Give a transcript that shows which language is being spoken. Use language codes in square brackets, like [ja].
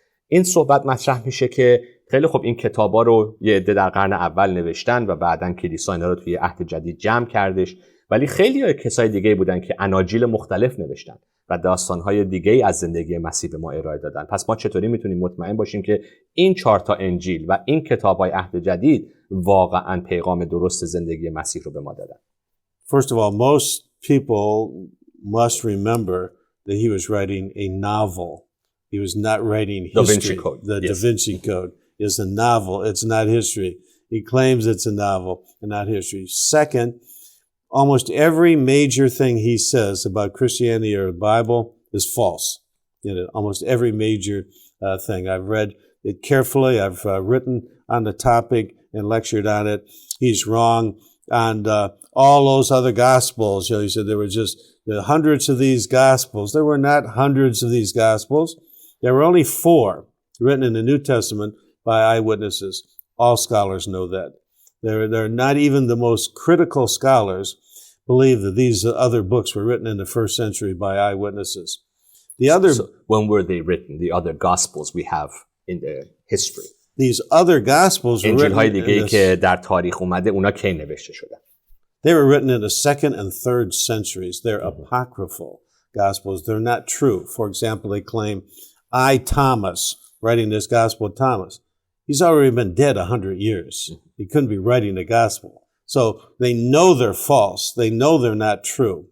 [fa] این صحبت مطرح میشه که خیلی خب این کتابا رو یه عده در قرن اول نوشتن و بعدن کلیسا اینا رو توی عهد جدید جمع کردش، ولی خیلی کسای دیگه بودن که اناجیل مختلف نوشتن و داستانهای دیگه از زندگی مسیح به ما ارائه دادن. پس ما چطوری میتونیم مطمئن باشیم که این 4 تا انجیل و این کتاب‌های عهد جدید واقعاً پیغام درست زندگی مسیح رو به ما دادن؟ [en] First of all, most people must remember that he was writing a novel. He was not writing history. Da Vinci Code. The yes. Da Vinci Code is a novel. It's not history. He claims it's a novel and not history. Second, almost every major thing he says about Christianity or the Bible is false. You know, almost every major thing. I've read it carefully. I've written on the topic and lectured on it. He's wrong on all those other gospels. You know, he said there were just hundreds of these gospels. There were not hundreds of these gospels. There were only 4 written in the New Testament by eyewitnesses. All scholars know that. They're not even the most critical scholars believe that these other books were written in the first century by eyewitnesses. So when were they written? The other gospels we have in the history. These other gospels were [fa] انجیل‌های [en] written [fa] دیگه‌ای که در تاریخ اومده اونا کی نوشته شدن؟ [en] They were written in the 2nd and 3rd centuries. They're apocryphal gospels. They're not true. For example, they claim, I, Thomas, writing this gospel of Thomas. He's already been dead 100 years. He couldn't be writing the gospel. So they know they're false. They know they're not true.